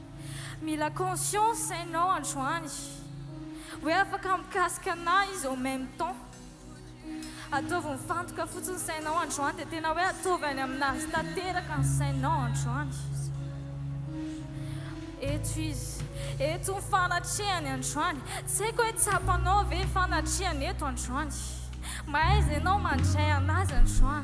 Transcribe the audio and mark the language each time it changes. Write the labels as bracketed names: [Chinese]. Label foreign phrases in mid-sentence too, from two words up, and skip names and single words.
[Malagasy] Mila conscience hainao androany hoe afaka mikasika anahy izy [French] au même temps. [Malagasy] Ataovy mifantoka fotsiny sainao androany dia tena hoe ataovy any aminazy tanteraka ny sainao androany. Eto izy, eto ny fanatrehany androany. Tsy haiko hoe tsapanao ve ny fanatrehany eto androany. Maaiza ianao mandray anazy androany.